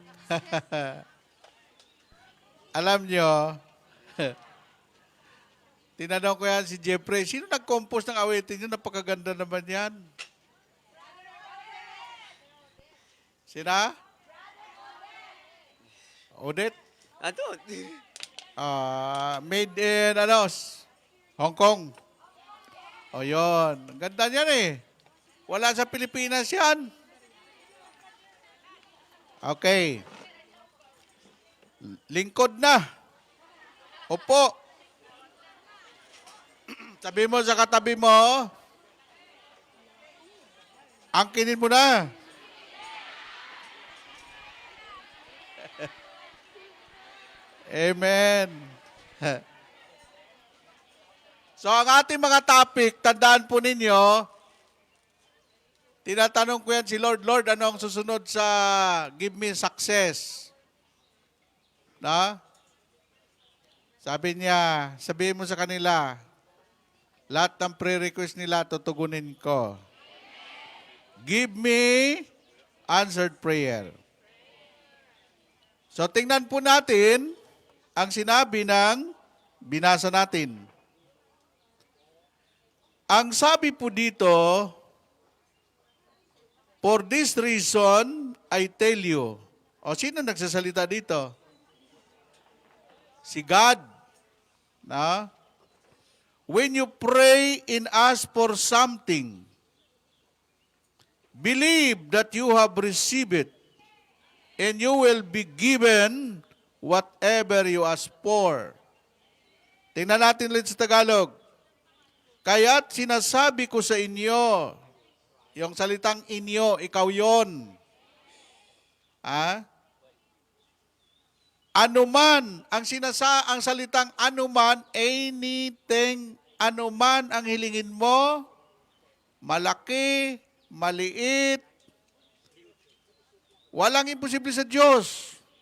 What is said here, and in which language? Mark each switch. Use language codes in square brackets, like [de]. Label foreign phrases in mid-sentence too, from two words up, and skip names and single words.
[tl] Alam nyo, tinanong ko yan si Jeffrey, sino nag-compose ng awitin yun? Napakaganda naman yan. Sina? Odette? Ano? [en] Made in, Hong Kong. [tl] O yun. Ang ganda niyan eh. Wala sa Pilipinas yan. Okay. Lingkod na. Opo. Sabi mo sa katabi mo, angkinin mo na. Amen. So ang ating mga topic, tandaan po ninyo, tinatanong ko yan si Lord, Lord, ano ang susunod sa [en] give me success? [tl] Na? Sabi niya, sabihin mo sa kanila, lahat ng pre-request nila, tutugunin ko. [en] Give me answered prayer. [tl] So tingnan po natin ang sinabi ng binasa natin. Ang sabi po dito, [en] for this reason, I tell you. [tl] O sino nagsasalita dito? Si God. Na? [en] When you pray and ask for something, believe that you have received it, and you will be given whatever you ask for. [tl] Tingnan natin ulit sa Tagalog. Kaya't sinasabi ko sa inyo, yung salitang inyo, ikaw yon. Anuman, ang salitang anuman, anything, anuman ang hilingin mo, malaki, maliit, walang imposible sa Diyos.